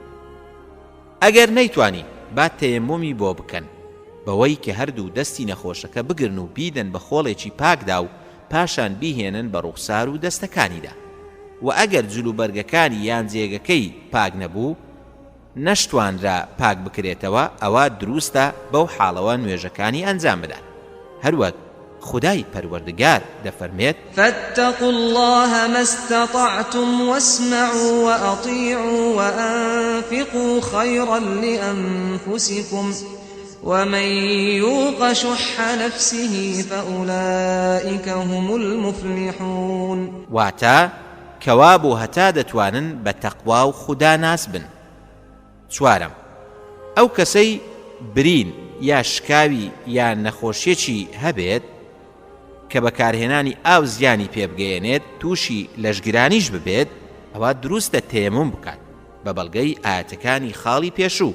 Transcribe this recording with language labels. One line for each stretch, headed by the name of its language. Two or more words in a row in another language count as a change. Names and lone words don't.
Central Kurdish: ئەگەر نەیتوانی با تەیەمومی بۆ بکەن بەوەی کە هەردوو دەستی نەخۆشەکە بگرن و بیدەن بە خۆڵێکی پاکدا و پاشان بیهێنن بە ڕوخسار و دەستەکانیدا. و ئەگەر جلوبەرگەکانی یان جێگەکەی پاک نەبوو نەشتوانرا پاک بکرێتەوە ئەوە دروستە بەو حاڵەوە نوێژەکانی ئەنجام بدات. هەروەک خدای پەروەردگار دەفەرمێت
Arabic: فاتقوا الله ما استطعتم واسمعوا وأطيعوا وأنفقوا خيرا لأنفسكم ومن يوق شح نفسه فأولئك هم المفلحون.
Central Kurdish: واتا كوابو هتا دەتوانن بە تەقوا و خوددا ناس بن. چوارم ئەو کەسەی برین یا شکاوی یان نەخۆشیەکی هەبێت کە بەکارهێنانی ئاو زیانی پێبگەیەنێت تووشی لەشگرانیش ببێت ئەوە دروستە تەیەموم بکات بە بەڵگەی ئاەتەکانی خاڵی پێشوو.